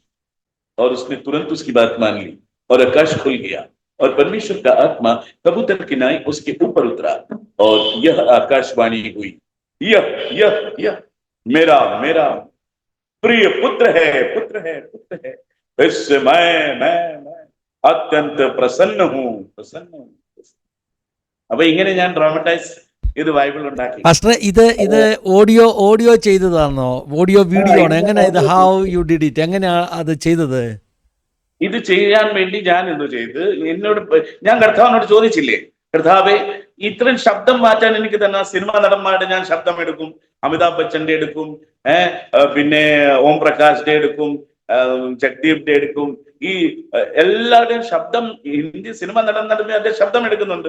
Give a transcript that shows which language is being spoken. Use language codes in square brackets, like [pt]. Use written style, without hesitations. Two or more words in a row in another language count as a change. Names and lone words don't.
[hi] और उसने तुरंत उसकी बात मान ली और आकाश खुल गया और परमेश्वर का आत्मा कबूतर की नाई उसके ऊपर उतरा और यह आकाशवाणी हुई, यह यह यह मेरा मेरा प्रिय पुत्र है, पुत्र है, पुत्र है, इससे मैं अत्यंत प्रसन्न हूं, प्रसन्न हूं. [ml] അപ്പൊ ഇങ്ങനെ ഞാൻ ഡ്രാമറ്റൈസ് ഇത് ബൈബിൾ ഉണ്ടാക്കി. പാസ്റ്റർ, ഇത് ഓഡിയോ ചെയ്തതാണോ? [en] audio video [ml] ആണോ? എങ്ങനെ ഇത് [en] how you did it? [ml] എങ്ങനെയാ അത് ചെയ്തത്? ഇത് ചെയ്യാൻ വേണ്ടി ഞാൻ എന്തോ ചെയ്ത്, ഞാൻ കർത്താവിനോട് ചോദിച്ചില്ലേ, കർത്താവേ, ഇത്രയും ശബ്ദം മാറ്റാൻ എനിക്ക് തന്നെ സിനിമാ നടന്മാരുടെ ഞാൻ ശബ്ദം എടുക്കും, അമിതാഭ് ബച്ചന്റെ എടുക്കും, പിന്നെ ഓം പ്രകാശിന്റെ എടുക്കും, ജഗ്ദീപിന്റെ എടുക്കും, ഈ എല്ലാവരുടെയും ശബ്ദം ഹിന്ദി സിനിമ നടന്മാരുടെ ശബ്ദം എടുക്കുന്നുണ്ട്.